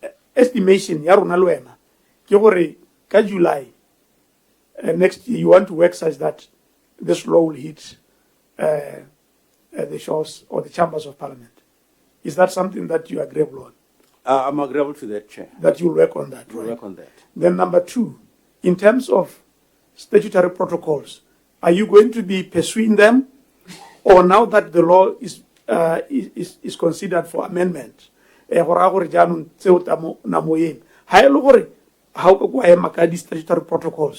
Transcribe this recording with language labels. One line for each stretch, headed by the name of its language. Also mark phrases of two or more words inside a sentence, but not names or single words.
English: estimation
Tswana: ya rona le wena ke gore ka
English: July next year you want to work such that this law will hit the shores or the chambers of parliament. Is that something that you are agreeable on? I'm agreeable to that, Chair. That you'll work on that, We'll right? work on that. Then number 2, in terms of statutory protocols, are you going to be pursuing them, or now that the law is considered for amendment, how go statutory protocols?